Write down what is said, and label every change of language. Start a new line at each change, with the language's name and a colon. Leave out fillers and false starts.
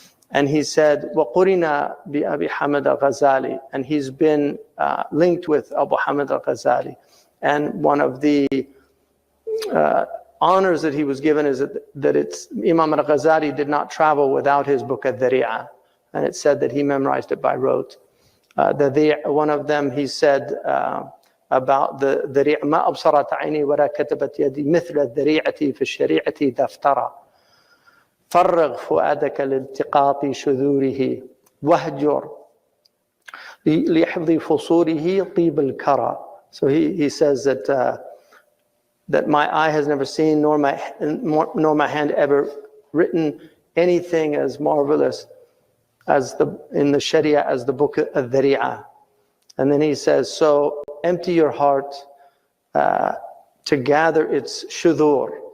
English: And he said,
Arabic: وَقُرِنَا بِأَبِي حَمَدَ
English: al-Ghazali. And he's been linked with Abu Hamid al-Ghazali. And one of the honors that he was given is that Imam al-Ghazali did not travel without his book al-Dhari'a. And it said that he memorized it by rote. One of them, he said about the Dhari'a,
Arabic: مَا أَبْصَرَتْ عَيْنِي وَلَا كَتَبَتْ يَدِي مِثْلَ الذَّرِيعَةِ فِي الشَّرِيعَةِ دَفْتَرًا فَرِّغْ فُؤَادَكَ لِالْتِقَاطِ شُذُورِهِ وَهْجُرْ لِحِفْظِ فُصُولِهِ طِيبَ الْكَرَى.
English: So he says that my eye has never seen, nor my hand ever written anything as marvelous as in the Sharia as the book of Dhari'a. And then he says, so empty your heart to gather its shudur.